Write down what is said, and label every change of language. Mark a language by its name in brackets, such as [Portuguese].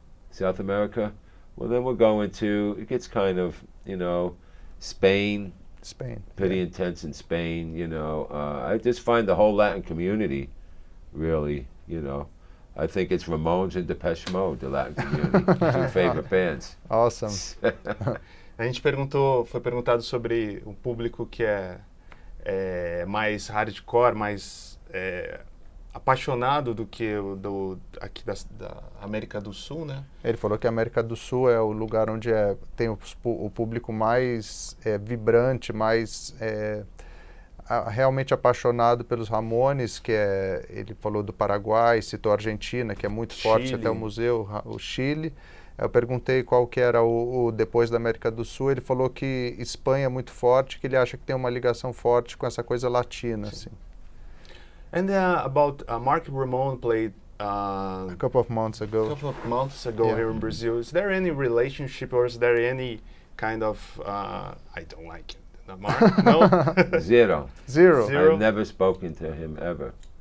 [English] South America, well, then we're going to. It gets kind of, you know, Spain. Spain. Pretty Yeah. intense in Spain, you know. I just find the whole Latin community really, you know. I think it's Ramones and Depeche Mode, the Latin community, two favorite bands. Awesome. [Portuguese] A gente foi perguntado sobre o público que é mais hardcore, mais apaixonado do que o aqui da América do Sul, né? Ele falou que a América do Sul é o lugar onde tem o público mais vibrante, mais realmente apaixonado pelos Ramones, ele falou do Paraguai, citou a Argentina, que é muito forte, Chile. até o museu, o Chile. Eu perguntei qual que era o depois da América do Sul, ele falou que Espanha é muito forte, que ele acha que tem uma ligação forte com essa coisa latina, assim. [English] And about Marco Ramone played A couple of months ago. a couple of months ago Yeah. here in Brazil. Is there any relationship, or is there any kind of I don't like it, Mark? No. Zero. Zero. Zero. I've never spoken to him ever.